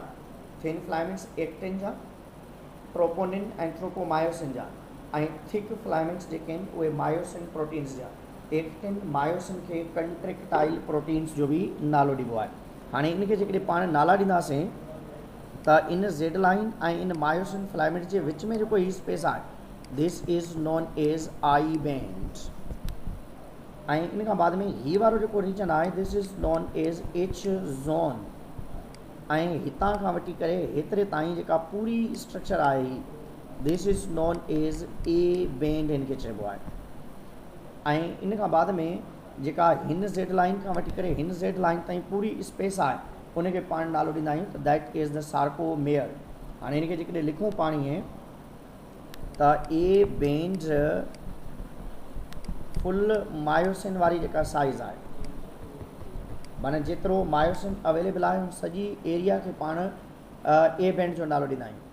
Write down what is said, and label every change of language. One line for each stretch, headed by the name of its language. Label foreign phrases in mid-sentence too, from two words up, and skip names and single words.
English: thin filaments
Sindhi: एक्टिन जा, ट्रोपोनिन ऐं ट्रोपोमायोसिन जा, ऐं
English: thick filaments
Sindhi: जेके आहिनि उहे
English: myosin proteins
Sindhi: जा।
English: actin myosin
Sindhi: खे
English: contractile proteins
Sindhi: जो बि नालो ॾिबो आहे। हाणे इनखे जेकॾहिं पाण नाला ॾींदासीं त इन
English: Z line
Sindhi: ऐं इन
English: myosin filament
Sindhi: जे विच में जेको ही स्पेस आहे,
English: This is known as I band.
Sindhi: ऐं इन खां बाद में ही वारो जेको रीजन आहे,
English: This is known as H zone.
Sindhi: ऐं हितां खां वठी करे हेतिरे ताईं जेका पूरी स्ट्रक्चर आहे,
English: This is known as A band इनखे चइबो आहे।
Sindhi: ऐं इन खां बाद में जेका हिन
English: Z line
Sindhi: खां वठी करे हिन
English: Z line
Sindhi: ताईं पूरी स्पेस आहे, उनखे पाण नालो ॾींदा आहियूं त
English: that is the sarcomere.
Sindhi: हाणे इनखे जेकॾहिं लिखूं पाण ईअं त
English: A band full myosin
Sindhi: वारी जेका साइज़ आहे, माना जेतिरो
English: myosin available
Sindhi: आहे उन सॼी एरिया खे पाण
English: A band
Sindhi: जो नालो ॾींदा आहियूं।